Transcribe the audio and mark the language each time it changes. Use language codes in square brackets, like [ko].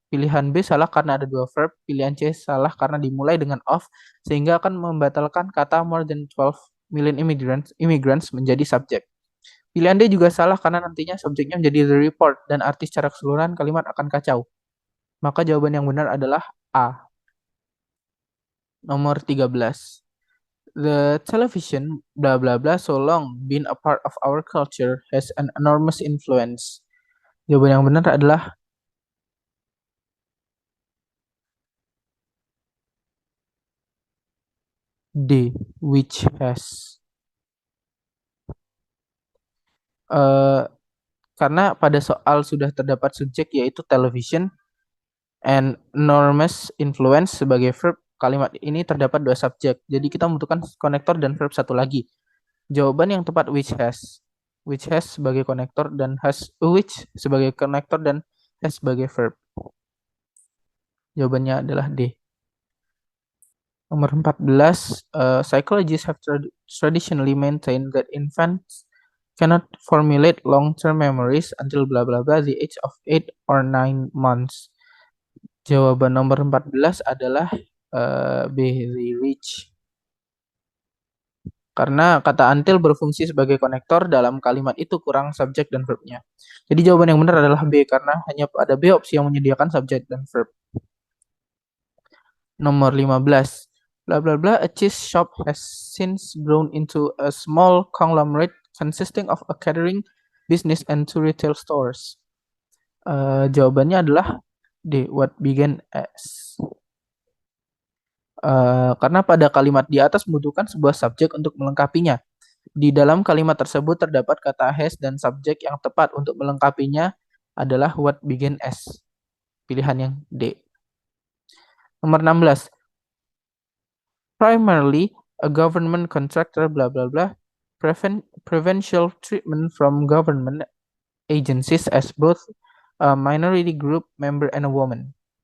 [id] Pilihan B salah karena ada dua verb, pilihan C salah karena dimulai dengan of, sehingga akan membatalkan kata [en] more than 12 million immigrants [id] menjadi subjek. Pilihan D juga salah karena nantinya subjeknya menjadi the report dan arti secara keseluruhan kalimat akan kacau. Maka jawaban yang benar adalah A. Nomor 13. [en] The television, blah blah blah, so long been a part of our culture, has an enormous influence. [id] Jawaban yang benar adalah D, [en] which has. [id] Karena pada soal sudah terdapat subjek yaitu television and enormous influence sebagai verb, kalimat ini terdapat dua subjek. Jadi kita membutuhkan konektor dan verb satu lagi. Jawaban yang tepat [en] which has. [id] Which has sebagai konektor dan which sebagai konektor dan has sebagai verb. Jawabannya adalah D. Nomor 14, [en] psychologists have traditionally maintained that infants cannot formulate long-term memories until blah blah blah the age of 8 or 9 months. [id] Jawaban nomor 14 adalah B, [en] the rich. [id] Karena kata until berfungsi sebagai konektor dalam kalimat itu kurang subjek dan verbnya. Jadi jawaban yang benar adalah B karena hanya pada B opsi yang menyediakan subjek dan verb. Nomor 15. [en] Blah blah blah, a cheese shop has since grown into a small conglomerate consisting of a catering business and 2 retail stores. [id] Jawabannya adalah D, [en] what began as. [id] Karena pada kalimat di atas membutuhkan sebuah subjek untuk melengkapinya. Di dalam kalimat tersebut terdapat kata has dan subjek yang tepat untuk melengkapinya adalah [en] what began as. [id] Pilihan yang D. Nomor 16. [en] Primarily a government contractor bla bla bla preferential treatment from government agencies as both a minority group member and a woman.